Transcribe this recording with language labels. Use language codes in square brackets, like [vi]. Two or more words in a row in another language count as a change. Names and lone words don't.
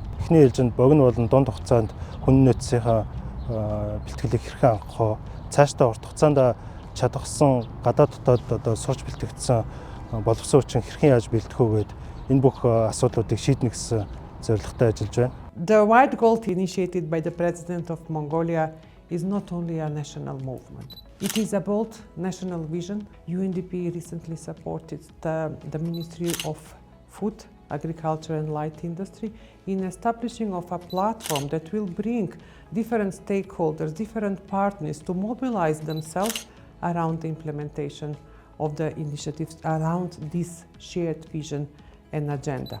[mn] Эхний ээлжинд богино болон дунд хугацаанд хүний нөөцийнхаа бэлтгэлийг хэрхэн хангах вэ? Цаашдаа урт хугацаанд чадахсан гадаад дотоод одоо сурч бэлтгэгдсэн боловсон хүчин хэрхэн яаж бэлтгэх вэ гэдэг энэ бүх асуудлуудыг шийднэ гэсэн зорилготой ажиллаж байна. [en] The White Gold initiated by the President of Mongolia is not only a national movement. It is a bold national vision. UNDP recently supported the Ministry of Food, Agriculture and Light Industry in establishing of a platform that will bring different stakeholders, different partners to mobilize themselves around the implementation of the initiatives around this shared vision and agenda.